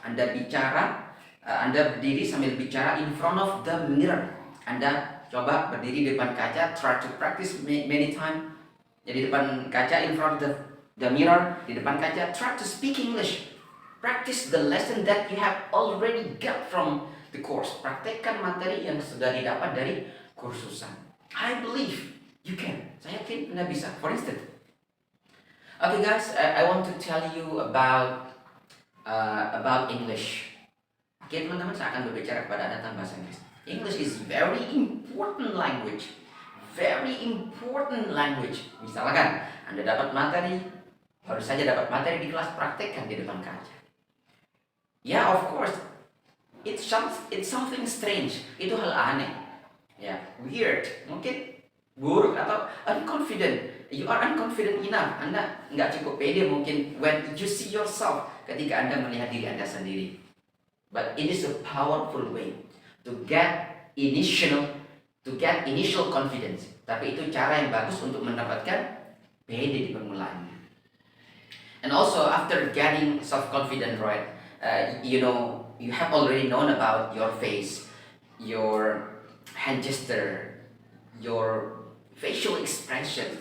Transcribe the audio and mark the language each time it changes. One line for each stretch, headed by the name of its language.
Indonesian: Anda bicara, Anda berdiri sambil bicara
English: in front of the mirror.
Indonesian: Anda coba berdiri di depan kaca,
English: try to practice many times.
Indonesian: Jadi depan kaca,
English: in front of the mirror,
Indonesian: di depan kaca,
English: try to speak English. Practice the lesson that you have already got from the course.
Indonesian: Praktekkan materi yang sudah didapat dari kursusan.
English: I believe you can.
Indonesian: Saya yakin Anda bisa.
English: For instance, okay guys, I want to tell you about English.
Indonesian: Oke teman-teman, saya akan berbicara kepada Anda tentang bahasa Inggris.
English: English is very important language. Very important language.
Indonesian: Misalkan Anda dapat materi, baru saja dapat materi di kelas, praktekkan di depan kaca.
English: Ya, of course, it's something strange.
Indonesian: Itu hal aneh. Ya, weird, mungkin buruk atau unconfident.
English: You are unconfident enough.
Indonesian: Anda nggak cukup pede mungkin
English: when you see yourself,
Indonesian: ketika Anda melihat diri Anda sendiri.
English: But it is a powerful way to get initial confidence.
Indonesian: Tapi itu cara yang bagus untuk mendapatkan pede di permulaannya.
English: And also after getting self-confident, right? You have already known about your face, your hand gesture, your facial expression.